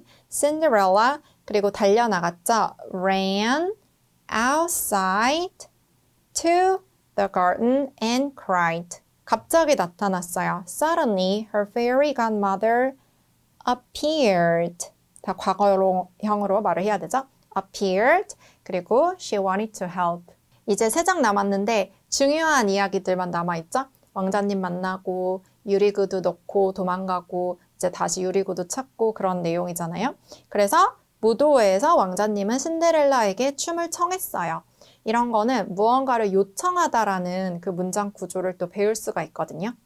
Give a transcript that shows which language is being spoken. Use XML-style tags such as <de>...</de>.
<ko>Cinderella 그리고 달려나갔죠?</ko> <en>ran outside to the garden and cried.</en> <ko>갑자기 나타났어요.</ko> <en>Suddenly her fairy godmother appeared.</en> <ko>다 과거형으로 말을 해야 되죠?</ko> <en>appeared</en> <ko>그리고</ko> <en>she wanted to help.</en> <ko>이제 3장 남았는데 중요한 이야기들만 남아있죠? 왕자님 만나고 유리구두 넣고 도망가고 이제 다시 유리구두 찾고 그런 내용이잖아요. 그래서 무도회에서 왕자님은 신데렐라에게 춤을 청했어요. 이런 거는 무언가를 요청하다라는 그 문장 구조를 또 배울 수가 있거든요.</ko>